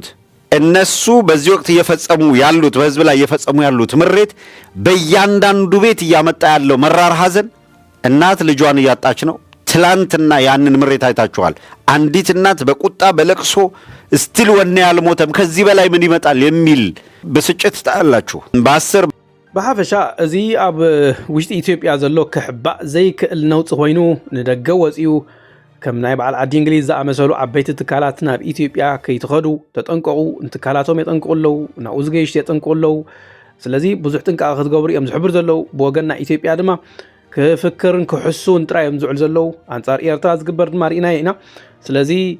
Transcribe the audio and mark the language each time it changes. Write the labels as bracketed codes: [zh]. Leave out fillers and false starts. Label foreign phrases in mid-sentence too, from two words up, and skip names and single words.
[am] እነሱ በዚህ ወቅት እየፈጸሙ ያሉት በህዝብ ላይ እየፈጸሙ ያሉት ምሬት በእያንዳንዱ ቤት እያመጣ ያለው መራር ሐዘን እናት ልጇን እያጣች ነው። ትላንትና ያንን ምሬት አይታችኋል። አንዲት እናት በቁጣ በለቅሶ ስቲል ወኔ ያልሞተም ከዚህ በላይ ምን ይመጣል የሚል ብስጭት ታላችሁ። [ti] ብሓፈሻ እዚ ኣብ ውሽጢ ኢትዮጵያ ዘሎ ክሕባእ ዘይክእል ነውፂ ኮይኑ ንደገ ወፂኡ ከም ናይ በዓል ዓዲ እንግሊዝ ዝኣመሰሉ ዓበይቲ ትካላት ናብ ኢትዮጵያ ከይትኸዱ ተጠንቀቑ እንትካላቶም የጠንቅቁለው ናብኡ ዝገይሽቲ የጠንቅቁለው ስለዚ ብዙሕ ጥንቃቐ ክትገብሩ እዮም ዝሕብር ዘለው ብወገንና ኢትዮጵያ ድማ ክፍክርን ክሕሱን ጥራዮም ዝውዕል ዘለው ኣንጻር ኤርትራ ዝግበር ድማ ርኢና ኢና ስለዚ